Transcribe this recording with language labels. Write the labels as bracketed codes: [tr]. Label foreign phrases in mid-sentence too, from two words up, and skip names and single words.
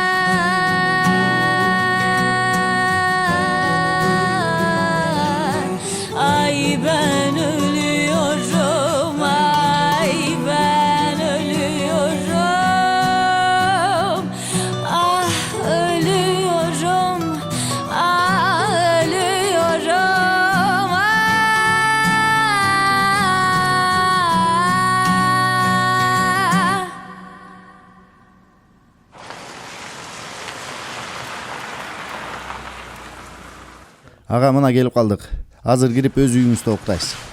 [tr] Ay ben ölüyorum. Ay ben ölüyorum. Ah ölüyorum. Ah ölüyorum. Ah. [ky] Ага, мына келип калдык. Азыр кирип өз үйүңүздө уктайсыз.